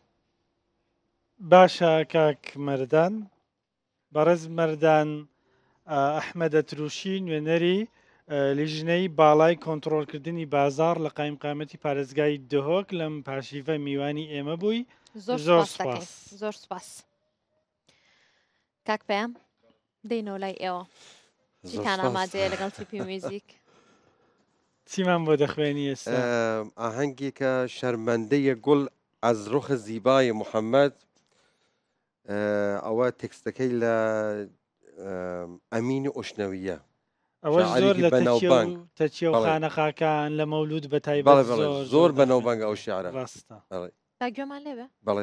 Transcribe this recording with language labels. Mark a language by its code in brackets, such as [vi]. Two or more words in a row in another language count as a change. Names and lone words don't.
[ckb] باشە کاک مەردان بەڕێز مەردان ئەحمەدە تروشی نوێنەری لیژنەی باڵای کۆنتڕۆڵکردنی بازار لە قایمقامەتی پارێزگای دهۆک لەم پاشیڤە میوانی ئێمە بووی زۆر سپاس کاک پێم دەینەوە لای ئێوە چیتان ئامادەیە لەگەڵ تیپی میوزیک چیمان بۆ دەخوێنی ئێستا ئاهەنگێکە شەرمەندەیە گوڵ [fa] از رخ زیبای محمد [ckb] ئەوە تێکستەکەی لە ئەمینی ئۆشنەویە ئەوە زۆر لە تەچیە و خانەخاکان لە مەولود بە تایبەت زۆر بەنەوبەنگ ئەو شیعرە ڕاستە گوێمان لێبێ بەڵێ